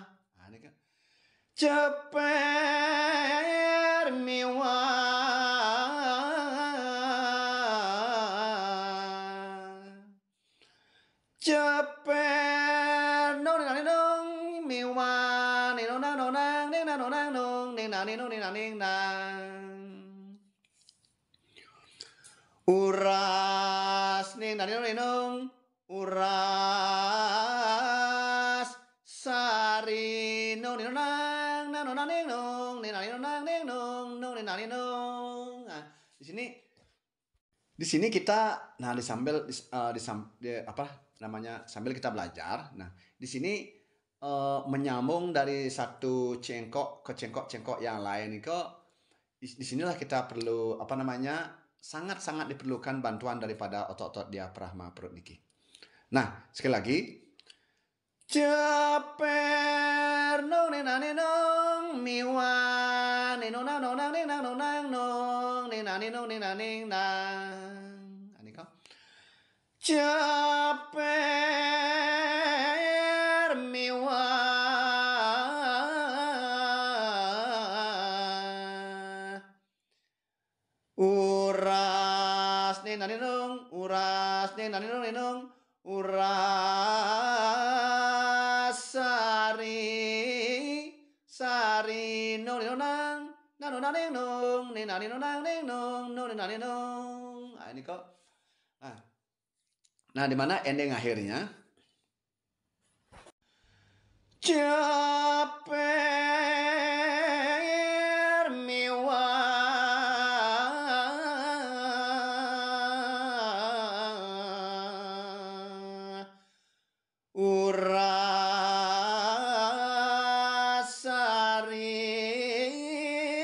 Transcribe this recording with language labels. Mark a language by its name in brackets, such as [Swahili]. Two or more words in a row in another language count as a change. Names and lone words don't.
[Indonesian] Nah, ini kan ceper miwah. [Balinese] Ceper nong nane nong miwah ning nong nang nong nang ning nang nong nang nong ning nang ning nong ning nang ning nang. Uras ning nang ning nong uras sari nong ning nang nang nong ning nong ning nang ning nong ning nong nong ning nang ning nong. [Indonesian] Nah, di sini kita sambil sambil kita belajar. Nah, di sini menyambung dari satu cengkok ke cengkok yang lain itu di sinilah kita perlu sangat-sangat diperlukan bantuan daripada otot-otot diafragma perut niki. Nah, sekali lagi. [Balinese] Ceper nong ning nang ning nong miwan ning nong nang nong nang ning nang nong nang nong ning nang ning nong ning nang ning nang. Ani kau. Ceper miwah uras ning nang ning nong uras ning nang ning nong ning nong uras sari nong ning nong nang nong nang ning nong ning nang ning nong nang ning nong nong ning nang ning nong. [Indonesian] Nah, ini kok. Nah, di mana ending akhirnya? [Balinese] Ceper miwah uras sari